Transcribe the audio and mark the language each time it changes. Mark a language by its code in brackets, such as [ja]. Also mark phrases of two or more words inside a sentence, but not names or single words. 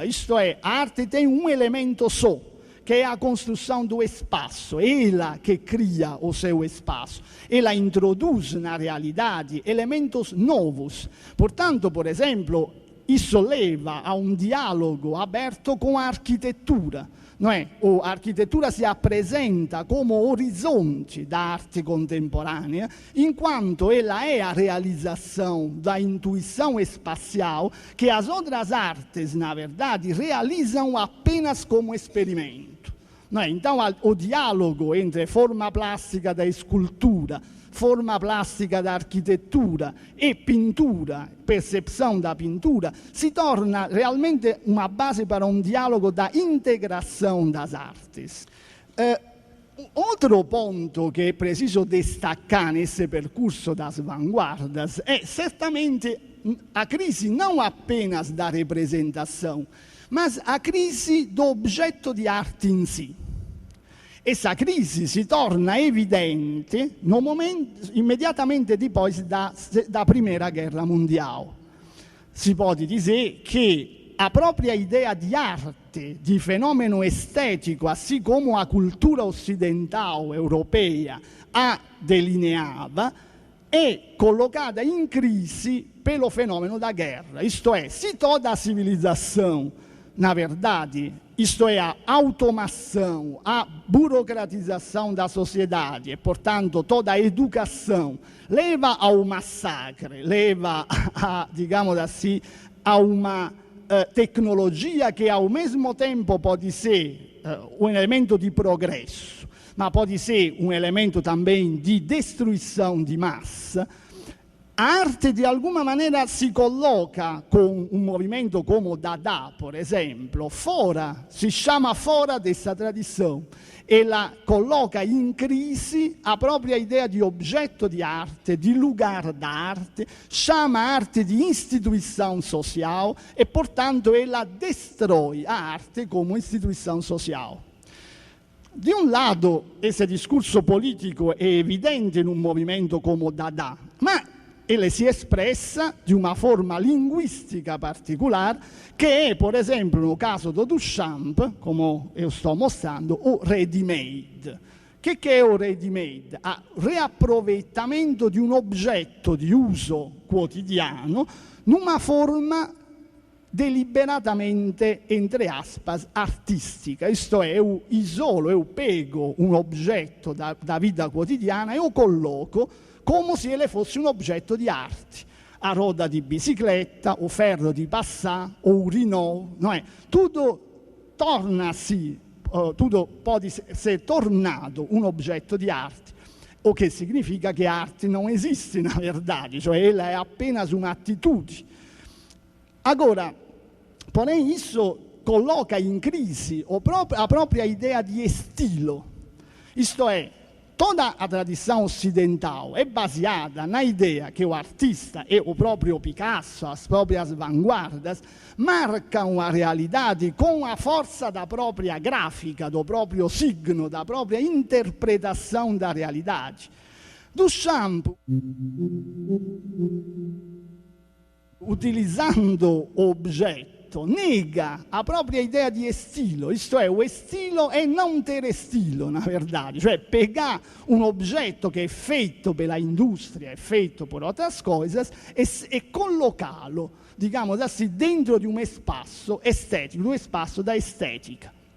[pt] Isto é, a arte tem um elemento só, que é a construção do espaço, ela que cria o seu espaço, ela introduz na realidade elementos novos. Portanto, por exemplo, isso leva a um diálogo aberto com a arquitetura, [it] A architettura si appresenta come orizzonte [pt] da arte contemporânea, enquanto ela é a realização da intuição espacial que as outras artes, na verdade, realizam apenas como experimento. Então, o diálogo entre forma plastica da escultura, forma plastica da architettura e pintura, percezione da pintura, [it] si torna realmente una base per un dialogo [pt] da integração das artes. Outro ponto que é preciso destacar nesse percurso das vanguardas é certamente a crise não apenas da representação, mas a crise do objeto [it] di arte in si. [pt] Essa [it] crisi si torna evidente [pt] no momento, immediatamente depois da Primeira Guerra Mundial. Si pode dizer che a própria ideia de arte, de fenômeno estético, assim como a cultura ocidental europeia a delineava, [it] è collocata in crisi [pt] pelo fenômeno da guerra. Isto é, se toda a civilização, na verdade, isto é, a automação, a burocratização da sociedade e, portanto, toda a educação leva ao massacre, leva, digamos assim, a uma tecnologia que ao mesmo tempo pode ser um elemento de progresso, mas pode ser um elemento também de destruição de massa. A arte, de alguma maneira, [it] si colloca con un movimento come Dada, per esempio, si chiama fora dessa tradição. [pt] Ela [it] colloca in crisi a propria idea di oggetto di arte, [pt] di lugar da arte, chama a arte di instituição social e, portanto, ela destrói a arte como instituição social. [it] Di un lato, esse discorso politico è evidente in un movimento come Dada, ma ele si espressa di una forma linguistica particolare che è, per esempio, nel caso di Duchamp, come io sto mostrando, o ready-made. Che è o ready-made? A riaproveitamento di un oggetto di uso quotidiano in una forma deliberatamente, [pt] entre aspas, artistica. [it] Isto è, io isolo, io pego un oggetto da vita quotidiana e lo colloco come [pt] se ele fosse [it] un oggetto di arte. [pt] A roda di bicicletta, o ferro di Passat, o un Renault. [it] Tutto torna-si, tutto può essere tornato un oggetto di arte, o che significa che arte non esiste [pt] na verdade, [it] cioè ela è appena un'attitudine. [pt] Agora, porém, isso coloca [it] in crisi a propria idea di [pt] estilo. Isto è, toda a tradição ocidental é baseada na ideia que o artista e o próprio Picasso, as próprias vanguardas, marcam a realidade com a força da própria gráfica, do próprio signo, da própria interpretação da realidade. Duchamp, utilizzando o oggetto, [it] nega a propria idea di [pt] estilo, isto è, o estilo è non ter estilo, na verdade, [it] cioè pegar un oggetto che è fatto per l'industria, è fatto per altre cose e collocarlo, diciamo così, dentro di un spazio estetico, un spazio da estetica.